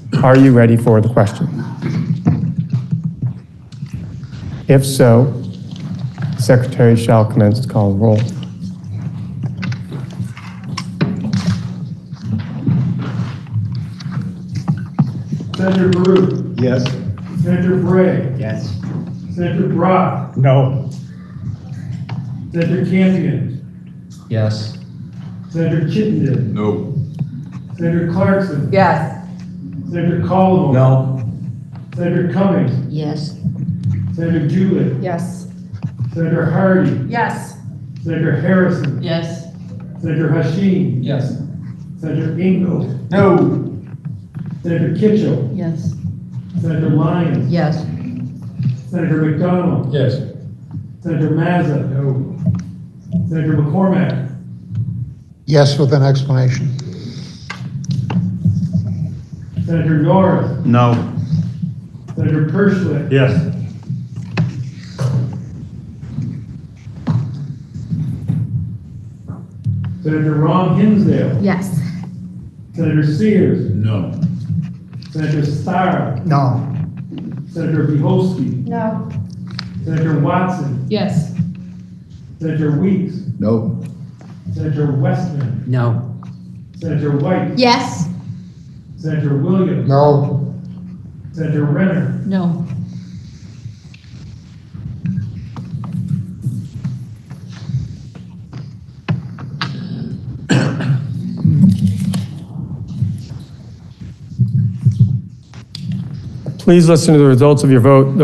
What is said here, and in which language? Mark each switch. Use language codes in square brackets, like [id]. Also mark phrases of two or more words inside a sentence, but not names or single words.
[en] Are you ready for the question? If so, the Secretary shall commence to call the roll. Senator Baru. Yes. Senator Bray. Yes. Senator Brock. No. Senator Campion. Yes. Senator Chittenden. No. Senator Clarkson. Yes. Senator Caldwell. No. Senator Cummings. Yes. Senator Jewett. Yes. Senator Hardy. Yes. Senator Harrison. Yes. Senator Hashim. Yes. Senator Ingle. No. Senator Kitchell. Yes. Senator Lyons. Yes. Senator McDonald. Yes. Senator Mazza. No. Senator McCormack. Yes, with an explanation. Senator Norris. No. Senator Perschlick. Yes. Senator Ron Hinsdale. Yes. Senator Sears. No. Senator Starr. No. Senator Bihowski. No. Senator Watson. Yes. Senator Weeks. No. Senator Westman. No. Senator White. Yes. Senator Williams. No. Senator Renner. No. Please listen to the results of your vote.